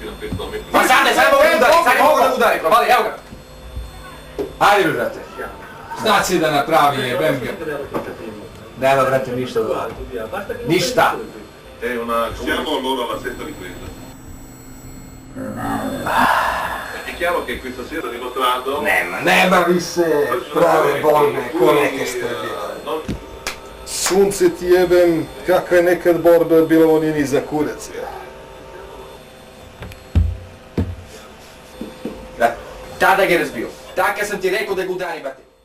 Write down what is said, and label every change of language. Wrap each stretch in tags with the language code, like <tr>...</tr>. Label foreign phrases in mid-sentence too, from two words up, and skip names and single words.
<sr>Pa sad ne mogu da udari, probali, evo ga. Ajde mi, brate. Šta će da napravi, jebem ga. Nema, brate, ništa da radi. Ništa.</sr> <it>Siamo allora alla sesta ripresa. È chiaro che questa sera ha dimostrato...</it> <sr>Nema više prave borbe ko neke ste bile. Sunce ti jebem, kakva je nekad borba bila, on je ni za kurac. Da, tada ga je razbio. Tako sam ti rekao da ga udari, brate.</sr>